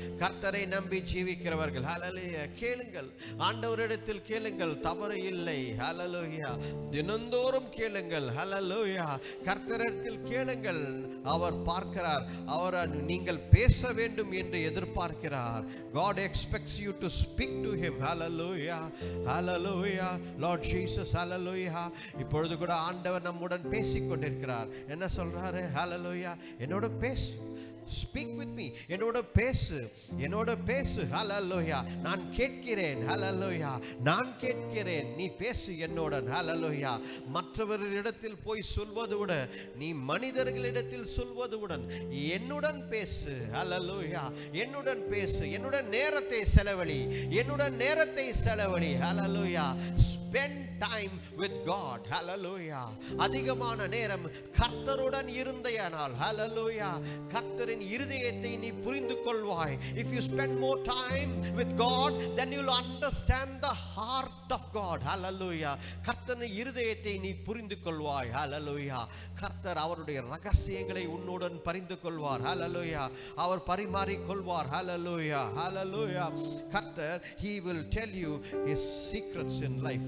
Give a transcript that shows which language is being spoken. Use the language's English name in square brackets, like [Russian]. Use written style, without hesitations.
[Tamil] கர்த்தரை நம்பி ஜீவிக்கிறவர்கள். ஹல்லேலூயா. கேளுங்கள், ஆண்டவரிடத்தில் கேளுங்கள், தவறு இல்லை. ஹல்லேலூயா. தினந்தோறும் கேளுங்கள். ஹல்லேலூயா. கர்த்தரிடத்தில் கேளுங்கள். அவர் பார்க்கிறார். அவர் நீங்கள் பேச வேண்டும் என்று எதிர்பார்க்கிறார். [English] God expects you to speak to him. Hallelujah. Hallelujah. Lord Jesus. Hallelujah. [Tamil] இப்பொழுது கூட ஆண்டவர் நம்முடன் பேசிக் கொண்டிருக்கிறார். என்ன சொல்றாரு? ஹல்லேலூயா. என்னோட பேசு. [English] Speak with me. [Tamil] என்னோட பேசு, என்னோட பேசு. ஹல்லேலூயா. நான் கேட்கிறேன். ஹல்லேலூயா. நான் கேட்கிறேன், நீ பேசு என்னுடன். ஹல்லேலூயா. மற்றவர்களிடத்தில் போய் சொல்வது விட, நீ மனிதர்களிடத்தில் சொல்வதுடன் என்னுடன் பேசு. ஹல்லேலூயா. என்னுடன் பேசு. என்னுடன் நேரத்தை செலவழி. என்னுடன் நேரத்தை செலவழி. ஹல்லேலூயா. [English] Spend time with God. [Tamil] Hallelujah. அதிகமான நேரம் கர்த்தருடன் இருந்தேனால், hallelujah, கர்த்தரின் இருதயத்தை நீ புரிந்து கொள்வாய். [English] If you spend more time with God, then you'll understand the heart of God. Hallelujah. [Tamil] கர்த்தரின் இருதயத்தை நீ புரிந்து கொள்வாய். Hallelujah. கர்த்தர் அவருடைய ரகசியங்களை உன்னுடன் பரிந்து கொள்வார். Hallelujah. அவர் பரிமாறிக் கொள்வார். Hallelujah. Hallelujah. [English] கர்த்தர், he will tell you his secrets in life.